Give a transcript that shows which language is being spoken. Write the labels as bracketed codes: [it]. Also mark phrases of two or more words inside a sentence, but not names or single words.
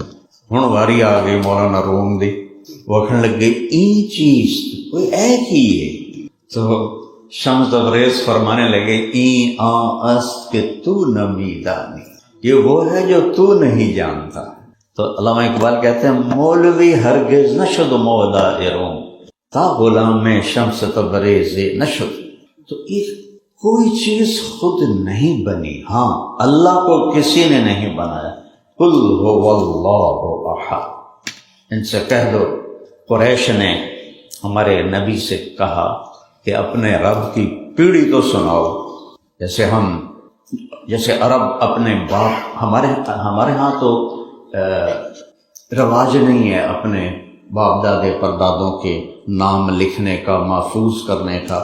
[pa] ہن واری آ گئی مولانا روم دی، [ur] وہ کہنے لگ گئی این چیز کوئی ایک ہی ہے۔ تو شمس تبریز فرمانے لگے [fa] این آ است کہ تو نمی دانی، [ur] یہ وہ ہے جو تو نہیں جانتا۔ تو علامہ اقبال کہتے ہیں [fa] مولوی ہرگز نشد مولا روم تا غلام شمس تبریز نشد۔ [ur] تو یہ کوئی چیز خود نہیں بنی، ہاں اللہ کو کسی نے نہیں بنایا۔ [ar] قل هو اللہ احد، [ur] ان سے کہہ دو، قریش نے ہمارے نبی سے کہا کہ اپنے رب کی پیڑھی تو سناؤ، جیسے عرب اپنے باپ، ہمارے ہاں تو رواج نہیں ہے اپنے باپ دادے پردادوں کے نام لکھنے کا، محفوظ کرنے کا۔